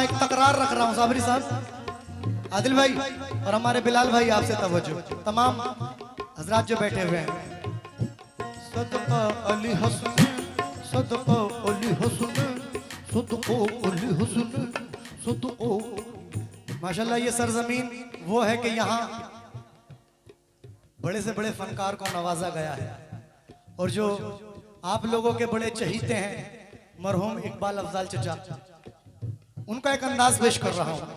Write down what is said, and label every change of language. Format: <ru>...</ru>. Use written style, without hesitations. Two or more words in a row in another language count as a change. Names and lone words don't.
<ur>ایک تکرار رکھ رہا ہوں صابری صاحب، عادل بھائی اور ہمارے بلال بھائی، آپ سے توجہ، تمام حضرات جو بیٹھے ہوئے ہیں. صدقہ علی حسنین، صدقو علی حسن، صدقو علی حسن، صدقو. ماشاءاللہ یہ سرزمین وہ ہے کہ یہاں بڑے سے بڑے فنکار کو نوازا گیا ہے، اور جو آپ لوگوں کے بڑے چہیتے ہیں مرحوم اقبال افضال چچا، ان کا ایک انداز پیش کر رہا ہوں.</ur>